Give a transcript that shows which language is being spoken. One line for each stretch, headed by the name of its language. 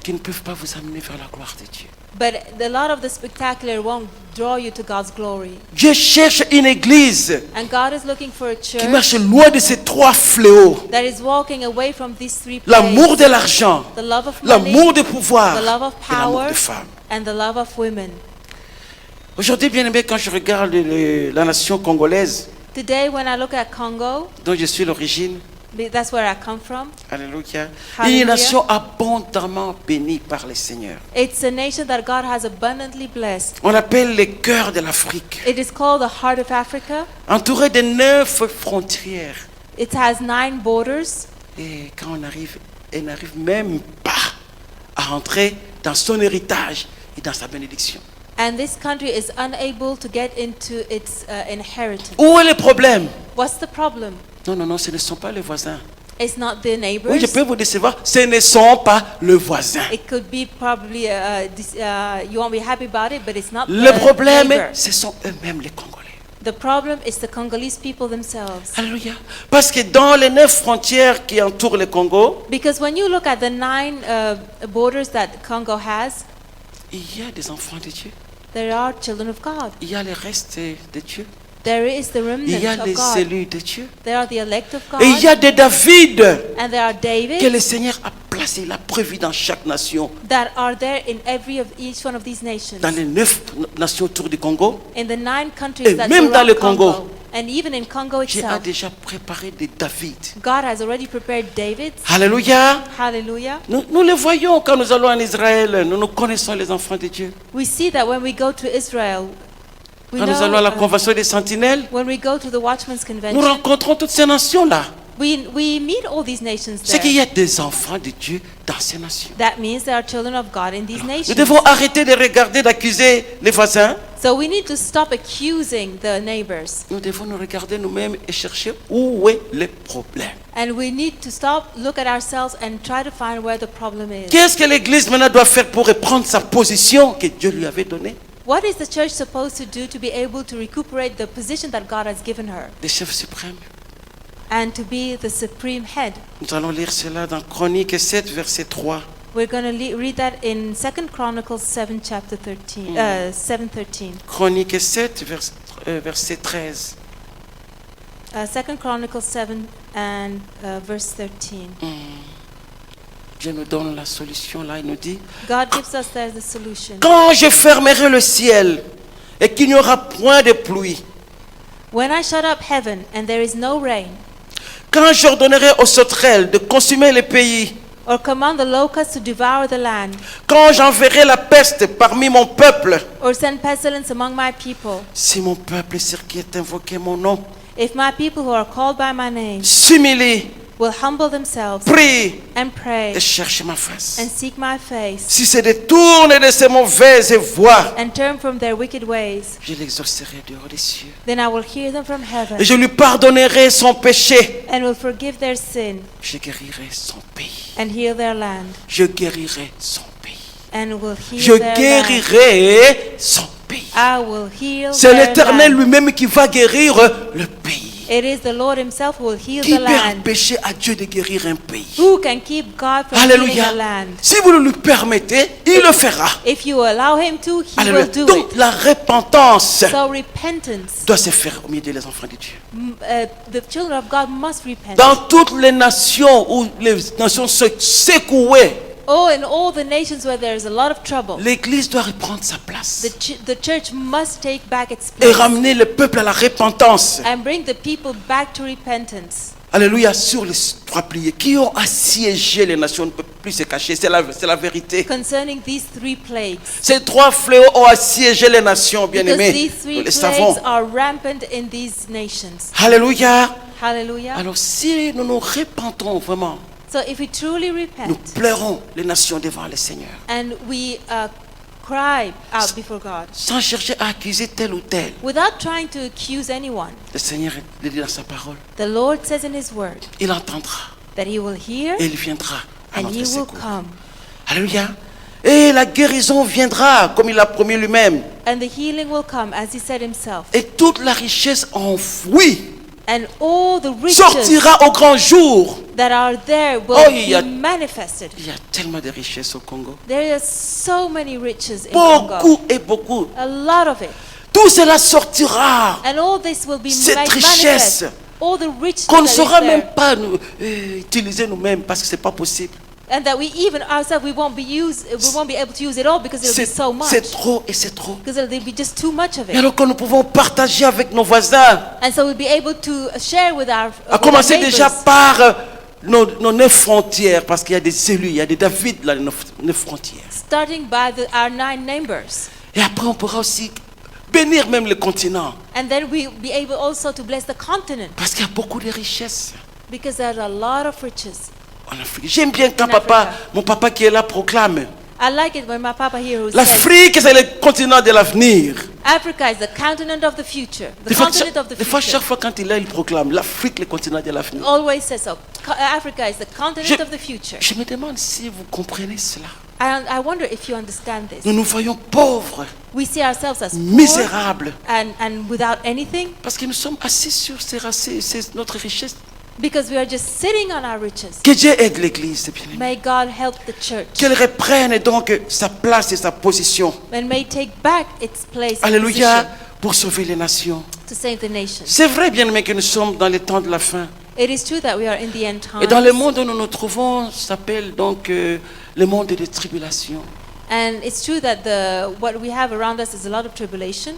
French: qui ne peuvent pas vous amener vers la gloire de Dieu.
English: but a lot of the spectacular won't draw you to God's glory.
French: Dieu cherche une église
English: And God is looking for a
French: qui
English: church
French: marche loin de ces trois fléaux.
English: that is walking away from these three
French: L'amour
English: plagues:
French: de l'argent,
English: the love of money,
French: l'amour du pouvoir
English: the love of
French: et l'amour
English: power,
French: des femmes.
English: and the love of women.
French: Aujourd'hui, bien aimé, quand je regarde la nation congolaise,
English: Today, when I look at Congo,
French: dont je suis l'origine,
English: that's where I come from,
French: alléluia,
English: Hallelujah.
French: une nation abondamment bénie par le Seigneur.
English: it's a nation that God has abundantly blessed.
French: On appelle les cœurs de l'Afrique,
English: It is called the Heart of Africa.
French: entouré de 9 frontières.
English: It has 9 borders.
French: Et quand elle n'arrive même pas à entrer dans son héritage et dans sa bénédiction.
English: And this country is unable to get into its inheritance.
French: Où est le problème?
English: What's the problem?
French: Non, ce ne sont pas les voisins.
English: It's not the neighbors.
French: Oui, je peux vous décevoir, ce ne sont pas les voisins.
English: It could be probably, you won't be happy about it, but it's not
French: Le
English: the
French: problème,
English: neighbor.
French: ce sont eux-mêmes les Congolais.
English: The problem is the Congolese people themselves.
French: Alléluia. Parce que dans les 9 frontières qui entourent le Congo,
English: Because when you look at the 9 borders that Congo has,
French: il y a des enfants de Dieu.
English: there are children of God.
French: Il y a les restes de Dieu.
English: There is the
French: Il y a
English: remnant of
French: les
English: God.
French: élus de Dieu.
English: There are the elect of God.
French: Et il y a des David
English: And there are
French: que
English: David
French: le Seigneur a placé, il a prévu dans chaque nation.
English: that are there in each one of these nations.
French: Dans les 9 nations autour du Congo,
English: In the 9 countries
French: Et
English: that
French: même dans
English: surround
French: le Congo.
English: Congo. And even in Congo
French: Dieu a
English: itself,
French: déjà préparé des David.
English: God has already prepared David.
French: Alléluia.
English: Hallelujah.
French: Nous les voyons quand nous allons en Israël. Nous connaissons les enfants de Dieu.
English: We see that when we go to Israel, we
French: Quand nous allons à la
English: know,
French: convention des sentinelles,
English: when we go to the Watchman's
French: nous
English: Convention,
French: rencontrons toutes ces nations-là.
English: we meet all these nations
French: C'est qu'il y
English: there.
French: a des enfants de Dieu dans ces nations.
English: That means there are children of God in these
French: Nous
English: nations.
French: devons arrêter de regarder, d'accuser les voisins.
English: So we need to stop accusing the neighbors.
French: Nous devons nous regarder nous-mêmes et chercher où est le problème.
English: And we need to stop, look at ourselves and try to find where the problem is.
French: Qu'est-ce que l'Église maintenant doit faire pour reprendre sa position que Dieu lui avait donnée?
English: What is the church supposed to do to be able to recuperate the position that God has given her
French: Le chef suprême.
English: and to be the supreme head?
French: Nous allons lire cela dans Chronique 7, verset 3.
English: We're going to read that in 2 Chronicles 7, chapter 13, 7:13.
French: Chronique 7, verset 13.
English: 2 Chronicles 7 and verse 13.
French: Dieu nous donne la solution là, il nous dit,
English: God gives us there the solution.
French: quand je fermerai le ciel et qu'il n'y aura point de pluie,
English: When I shut up heaven and there is no rain,
French: quand j'ordonnerai aux sauterelles de consumer le pays,
English: or command the locusts to devour the land,
French: quand j'enverrai la peste parmi mon peuple,
English: or send pestilence among my people,
French: si mon peuple sur qui est invoqué mon nom
English: if my people who are called by my name
French: s'humilie,
English: will humble themselves
French: prie
English: and pray
French: et cherche ma face,
English: and seek my face
French: si se détourne de ses mauvaises voies,
English: and turn from their wicked ways,
French: je l'exaucerai dehors des cieux
English: then I will hear them from heaven
French: et je lui pardonnerai son péché.
English: and will forgive their sin
French: Je guérirai son pays.
English: and heal their land,
French: Je guérirai son pays.
English: and will
French: Je
English: heal their land.
French: guérirai son pays.
English: I will heal
French: C'est
English: their
French: l'Éternel
English: land.
French: lui-même qui va guérir le pays.
English: It is the Lord himself who will heal
French: Qui
English: the
French: peut
English: land.
French: empêcher à Dieu de guérir un pays?
English: Who can keep God from healing
French: Alléluia.
English: a land?
French: Si vous le lui permettez, il le fera.
English: If you allow him to, he
French: Alléluia.
English: will do
French: Donc
English: it.
French: la repentance
English: So repentance,
French: doit se faire au milieu des enfants de Dieu.
English: the children of God must repent.
French: Dans toutes les nations où les nations se secouaient,
English: Oh, in all the nations where there is a lot of trouble,
French: l'Église doit reprendre sa place
English: the church must take back its
French: et
English: place
French: ramener le peuple à la repentance.
English: and bring the people back to repentance.
French: Alléluia, sur les 3 piliers qui ont assiégé les nations, on ne peut plus se cacher, c'est la vérité.
English: Concerning these 3 plagues,
French: Ces 3 fléaux ont assiégé les nations,
English: because
French: bien-aimés.
English: these
French: Nous
English: 3
French: le savons.
English: plagues are rampant in these nations.
French: Alléluia.
English: Hallelujah.
French: Alors si nous nous repentons vraiment,
English: So if we truly
French: nous
English: repent
French: pleurons les nations devant le Seigneur,
English: and we cry out before God
French: sans chercher à accuser tel ou tel.
English: without trying to accuse anyone,
French: Le Seigneur le dit dans sa parole.
English: the Lord says in His Word
French: Il entendra
English: that He will hear
French: et il viendra à
English: and
French: notre
English: He will
French: secours.
English: come.
French: Alléluia. Et la guérison viendra comme il l'a promis lui-même.
English: And the healing will come as He said Himself.
French: Et toute la richesse enfouie
English: And all the riches
French: sortira au grand jour.
English: that are there will Oh, be manifested.
French: Il y a tellement de richesses au Congo.
English: There are so many riches in Congo.
French: Beaucoup et beaucoup.
English: A lot of it.
French: Tout cela sortira.
English: And all this will be
French: Cette
English: made
French: richesse
English: manifest. All the richness
French: Qu'on ne
English: that is
French: saura
English: there.
French: même pas nous, utiliser nous-mêmes parce que c'est pas possible.
English: And that we even ourselves we won't be able to use it all because it'll be so much.
French: C'est trop et c'est trop.
English: Because there'll be just too much of
French: Et
English: it.
French: alors que nous pouvons partager avec nos voisins,
English: And so we'll be able to share with our
French: à commencer déjà par nos 9 frontières, parce qu'il y a des élus, il y a des David là, nos 9 frontières.
English: starting by our 9 neighbors.
French: Et après on pourra aussi bénir même le continent,
English: And then we'll be able also to bless the continent
French: parce qu'il y a beaucoup de richesses
English: because there's a lot of riches.
French: en Afrique. J'aime bien quand
English: In Africa.
French: mon papa qui est là proclame,
English: I like it when my papa here who says
French: l'Afrique c'est le continent de l'avenir.
English: Africa is the continent of the future. The
French: Des fois,
English: continent of the
French: chaque
English: future.
French: fois quand il est là, il proclame l'Afrique le continent de l'avenir.
English: Always says so. Africa is the continent of the future.
French: Je me demande si vous comprenez cela.
English: And I wonder if you understand this.
French: Nous nous voyons pauvres,
English: We see ourselves as poor
French: misérables,
English: and without anything
French: parce que nous sommes assis sur c'est notre richesse.
English: because we are just sitting on our riches.
French: Que Dieu aide l'Église, bien-aimés.
English: May God help the church
French: Qu'elle reprenne donc sa place et sa position.
English: and may take back its place and
French: Alléluia,
English: position
French: pour sauver les nations.
English: to save the nations.
French: C'est vrai, bien-aimés, que nous sommes dans les temps de la fin.
English: It is true that we are in the end
French: Et dans le
English: times.
French: monde où nous nous trouvons, s'appelle donc le monde des tribulations.
English: And it's true that what we have around us is a lot of tribulation.